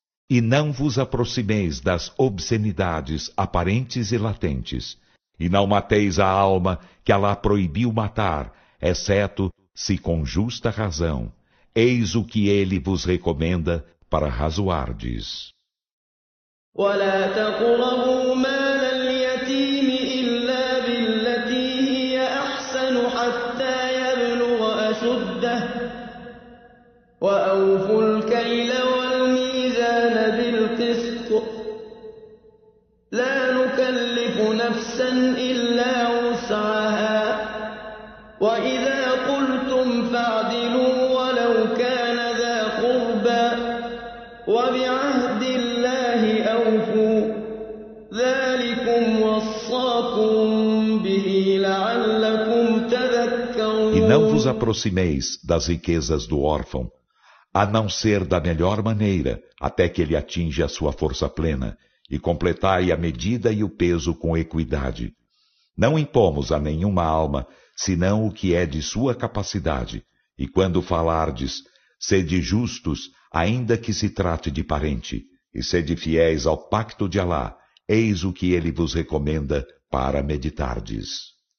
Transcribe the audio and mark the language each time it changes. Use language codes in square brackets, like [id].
[pt] E não vos aproximeis das obscenidades aparentes e latentes, e não mateis a alma que Alá proibiu matar, exceto se com justa razão. Eis o que ele vos recomenda para razoardes. [ar] ولا تقربوا مال اليتيم إلا بالتي هي أحسن حتى يبلغ أشده وأوفوا الكيل والميزان بالقسط لا نكلف نفسا إلا وسعها وإذا قلتم فاعدلوا ولو كان ذا قربى وبعهد الله أوفوا ذلكم وصاكم به لعلكم تذكرون. [pt] E não vos aproximeis das riquezas do órfão, a não ser da melhor maneira, até que ele atinja a sua força plena, e completai a medida e o peso com equidade. Não impomos a nenhuma alma, senão o que é de sua capacidade, e quando falardes, sede justos, ainda que se trate de parente, e sede fiéis ao pacto de Alá, eis o que ele vos recomenda para meditardes.